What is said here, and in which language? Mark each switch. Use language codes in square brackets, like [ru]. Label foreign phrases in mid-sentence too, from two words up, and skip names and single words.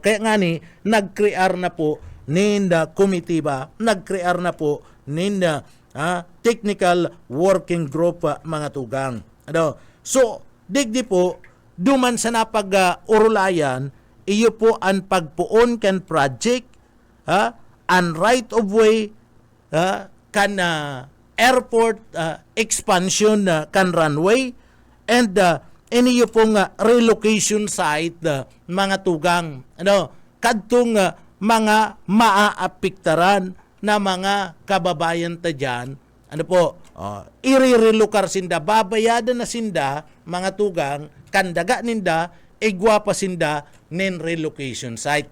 [bik] Kaya nga nag-crear na po ninda komitiba, nag-crear na po ninda technical working group mga tugang. So, digdi po, duman sa napag-urulayan, iyo po ang pagpuon kan project, ang [en] right of way, [bik] kan [en] airport expansion [bik] kan runway, and iniyo pong [en] relocation site, [bik] mga tugang. Kadtong mga maaapiktaran na mga kababayan ta dyan, irirelokar sinda, babayadan na sinda, mga tugang, kandaga ninda, igwa pa sinda, nin [en] relocation site.